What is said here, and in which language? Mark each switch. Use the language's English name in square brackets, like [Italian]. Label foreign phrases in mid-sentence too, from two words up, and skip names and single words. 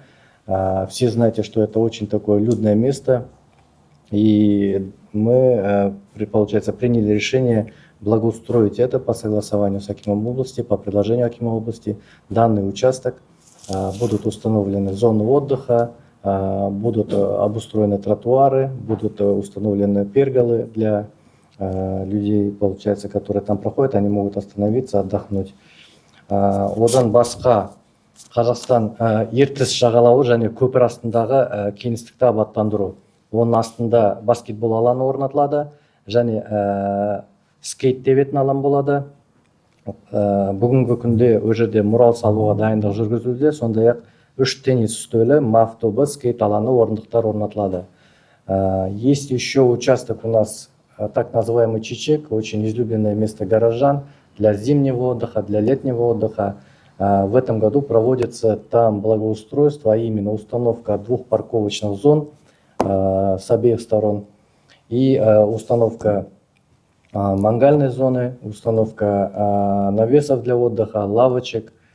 [Russian] Все знаете, что это очень такое людное место, и мы, получается, приняли решение благоустроить это по согласованию с Акимом области, по предложению Акима области. Данный участок будут установлены зоны отдыха, будут обустроены тротуары, будут установлены перголы для людей, получается, которые там проходят, они могут остановиться, отдохнуть. [Kazakh] Одан басқа Қазақстан ертіс жағалауы және көпір астындағы кеңістікті абаттандыру. Оның астында баскетбол алаңы орнатылады және скейт тебетін алаң болады. Бүгінгі күнде о жерде мурал салуға дайындық жүргізілуде, сондай-ақ 3 теннис үстелі, МАФ тобы, скейт алаңы, орындықтар орнатылады. [Russian] Есть еще участок у нас, так называемый Чичек, очень излюбленное место горожан для зимнего отдыха, для летнего отдыха. В этом году проводится там благоустройство, а именно установка 2 парковочных зон с обеих сторон и установка мангальной зоны, установка навесов для отдыха, лавочек.